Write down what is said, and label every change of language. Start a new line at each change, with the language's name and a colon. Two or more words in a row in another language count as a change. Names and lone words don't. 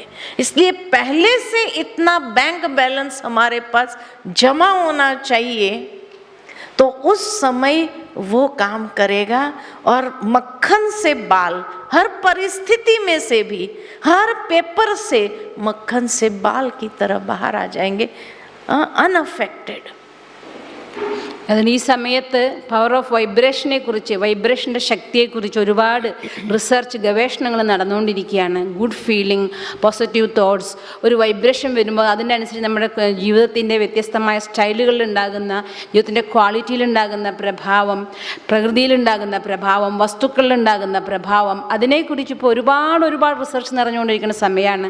Hindi: इसलिए पहले से इतना बैंक बैलेंस हमारे पास जमा होना चाहिए, तो उस समय वो काम करेगा। और मक्खन से बाल, हर परिस्थिति में से भी, हर पेपर से मक्खन से बाल की तरह बाहर आ जाएंगे, अनअफेक्टेड।
Malayalam: അതിന് ഈ സമയത്ത്
English: power of vibration
Malayalam: കുറിച്ച്, വൈബ്രേഷൻ്റെ ശക്തിയെക്കുറിച്ച് ഒരുപാട് റിസർച്ച്, ഗവേഷണങ്ങൾ നടന്നുകൊണ്ടിരിക്കുകയാണ്.
English: good feeling, positive thoughts,
Malayalam: ഒരു വൈബ്രേഷൻ വരുമ്പോൾ അതിൻ്റെ അനുസരിച്ച് നമ്മുടെ ജീവിതത്തിൻ്റെ വ്യത്യസ്തമായ സ്റ്റൈലുകളിലുണ്ടാകുന്ന, ജീവിതത്തിൻ്റെ ക്വാളിറ്റിയിലുണ്ടാകുന്ന പ്രഭാവം, പ്രകൃതിയിലുണ്ടാകുന്ന പ്രഭാവം, വസ്തുക്കളിലുണ്ടാകുന്ന പ്രഭാവം, അതിനെക്കുറിച്ച് ഇപ്പോൾ ഒരുപാട് റിസർച്ച് നിറഞ്ഞുകൊണ്ടിരിക്കുന്ന സമയമാണ്.